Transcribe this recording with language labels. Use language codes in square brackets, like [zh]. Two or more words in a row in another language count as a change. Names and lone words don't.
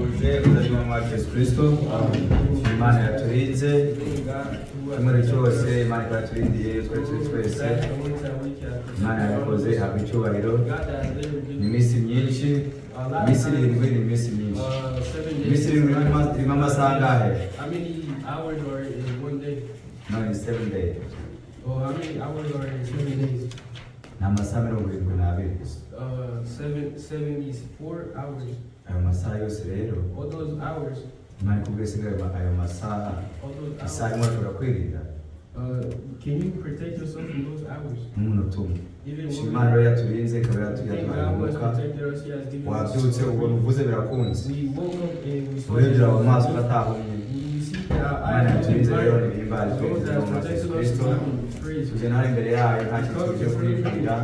[rw] twishimiye kuzajya mu Yesu Kristo. Imana yaturinze kimwe cyose, Imana yaturindiye twese. Imana yakoze haba icyubahiro. Ni iminsi myinshi, iminsi irindwi ni iminsi myinshi. Iminsi irindwi irimo amasaha angahe? [en] How many hours are in one day? No, it's 7 days. Oh, how many hours are in 7 days? [rw] Ni amasaha 72. [en] 74 hours. [rw] Ayo masaha yose rero, [en] All those hours. [rw] Imana ikubwese ayo masaha isaha imwe ushobora kwirinda. [en] Can you protect yourself from those hours? [rw] N'umuntu umwe. Imana rero yaturinze ikaba yatuhanuka. Wabyutse ubona uvuze birakunze. Urebera mu maso ugatahumye. Imana yaturinze rero nibimbarizwe mu Yesu Kristo. Tuje nawe imbere yayo nta kintu cyo kwibwira.